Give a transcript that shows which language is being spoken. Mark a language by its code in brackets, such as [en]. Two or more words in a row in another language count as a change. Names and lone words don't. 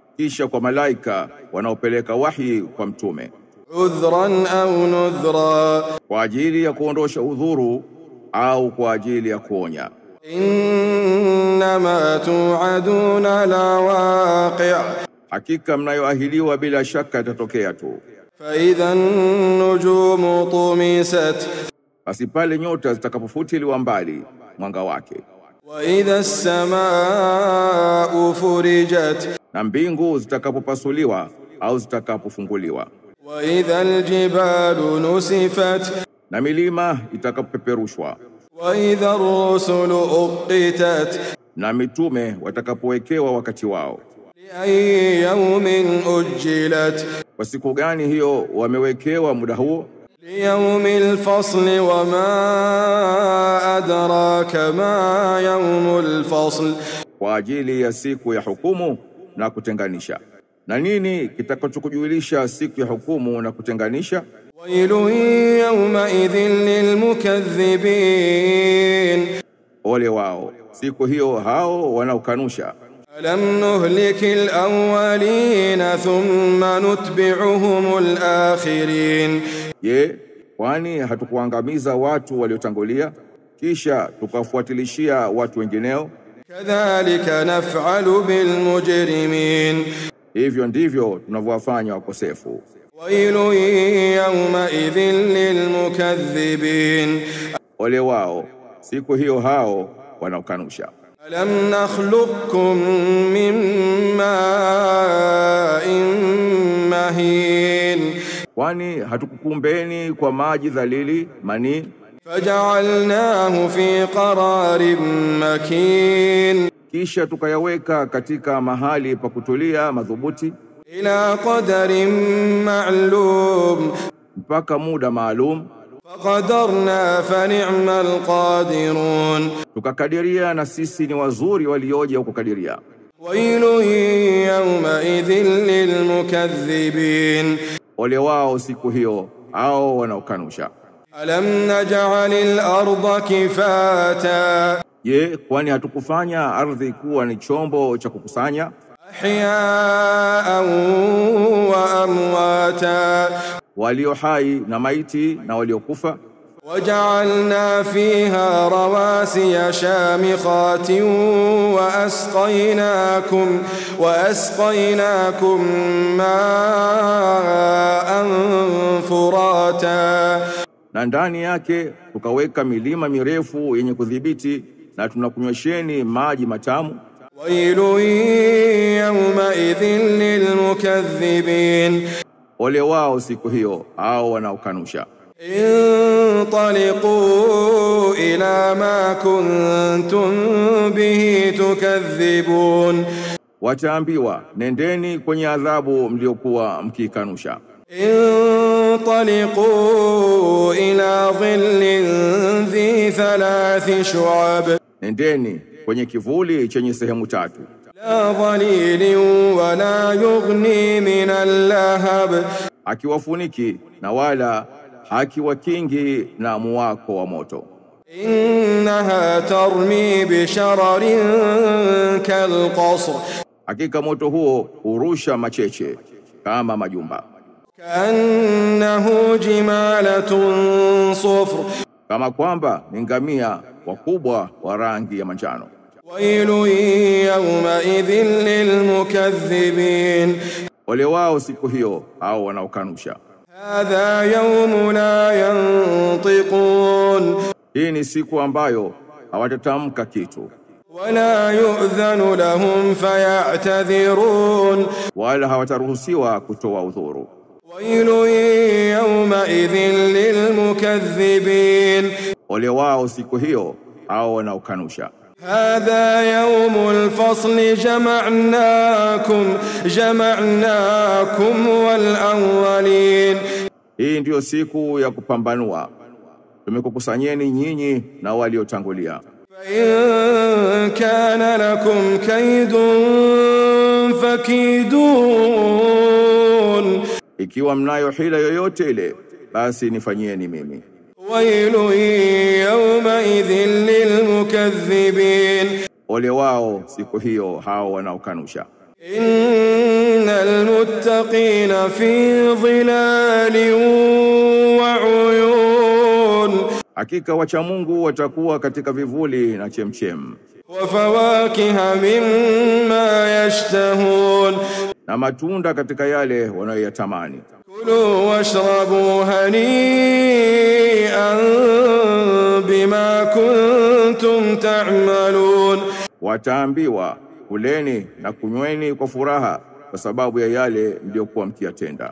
[sw] Kisha kwa malaika wanaopeleka wahi kwa mtume [ar] عذرا أو نذرا, [sw] kwa ajili ya kuondosha udhuru au kwa ajili ya kuonya. [ar] إنما توعدون لواقع', [sw] Hakika mnayoahidiwa bila shaka itatokea tu. [ar] فإذا النجوم طمست, [sw] Basi pale nyota zitakapofutiliwa mbali mwanga wake, [ar] وإذا السماء فرجت, [sw] na mbingu zitakapopasuliwa au zitakapofunguliwa, [ar] وإذا الجبال نسفت, [sw] na milima itakapopeperushwa, [ar] وإذا الرسل أقتت, [sw] na mitume watakapowekewa wakati wao. [ar] لأي يوم أجلت, [sw] Kwa siku gani hiyo wamewekewa muda huo? [ar] ليوم الفصل وما أدراك ما يوم الفصل, [sw] Kwa ajili ya siku ya hukumu na kutenganisha. Na nini kitakachokujulisha siku ya hukumu na kutenganisha? [ar] ويل يومئذ للمكذبين, [sw] Ole wao siku hiyo hao wanaokanusha. [ar] ألم نهلك الأولين ثم نتبعهم الآخرين, [sw] Je, kwani hatukuangamiza watu waliotangulia kisha tukafuatilishia watu wengineo? [ar] كذلك نفعل بالمجرمين, [sw] Hivyo ndivyo tunavyowafanya wakosefu. [ar] ويل يومئذ للمكذبين. [sw] Ole wao siku hiyo hao wanaokanusha. [ar] ألم نخلقكم من ماء مهين, [sw] Kwani hatukukumbeni kwa maji dhalili mani, [ar] فجعلناه في قرار مكين, [sw] kisha tukayaweka katika mahali pa kutulia madhubuti, [ar] إلى قدر معلوم, [sw] mpaka muda maalum. [ar] فقدرنا فنعم القادرون. [sw] Tukakadiria na sisi ni wazuri walioje kukadiria. [ar] ويل يومئذ للمكذبين. [sw] Ole wao siku hiyo hao wanaokanusha. [ar] ألم نجعل الأرض كفاتا, [sw] Je, kwani hatukufanya ardhi kuwa ni chombo cha kukusanya? [ar] أحياء وأمواتا, [sw] Walio hai na maiti na waliokufa. [ar] وجعلنا فيها رواسي شامخات وأسقيناكم ماء فراتا, [sw] Na ndani yake tukaweka milima mirefu yenye kudhibiti, na tunakunywesheni maji matamu. [ar] ويل يومئذ للمكذبين. [sw] Ole wao siku hiyo hao wanaokanusha. [ar] انطلقوا إلى ما كنتم به تكذبون, [sw] Wataambiwa, nendeni kwenye adhabu mliokuwa mkikanusha. [ar] انطلقوا إلى ظل ذي 3 شعب, [sw] Nendeni kwenye kivuli chenye sehemu tatu, [ar] لا ظليل ولا يغني من اللهب, [sw] akiwafuniki na wala hakiwakingi na muwako wa moto. [ar] إنها ترمي بشرر كالقصر, [sw] Hakika moto huo hurusha macheche kama majumba, [ar] كأنه جمالة صفر, [sw] kama kwamba ni ngamia wakubwa wa rangi ya manjano. [ar] ويل يومئذ للمكذبين. [sw] Ole wao siku hiyo hao wanaokanusha. [ar] هذا يوم لا ينطقون, [sw] Hii ni siku ambayo hawatatamka kitu, [ar] ولا يؤذن لهم فيعتذرون, [sw] wala hawataruhusiwa kutoa udhuru. [ar] ويل يومئذ للمكذبين. [sw] Ole wao siku hiyo hao wanaokanusha. [ar] هذا يوم الفصل جمعناكم والأولين. [sw] Hii ndiyo siku ya kupambanua, tumekukusanyeni nyinyi na waliotangulia. [ar] فإن كان لكم كيد فكيدون. [sw] Ikiwa mnayo hila yoyote ile, basi nifanyieni mimi. [ar] ويل يومئذ للمكذبين. [sw] Ole wao siku hiyo hao wanaokanusha. [ar] إن المتقين في ظلال وعيون. [sw] Hakika wacha Mungu watakuwa katika vivuli na chemchem. [ar] وفواكه مما يشتهون. [sw] Na matunda katika yale wanayoyatamani. [ar] كلوا واشربوا هنيئا بما كنتم تعملون. [sw] Wataambiwa, kuleni na kunyweni kwa furaha kwa sababu ya yale mliokuwa mkiyatenda.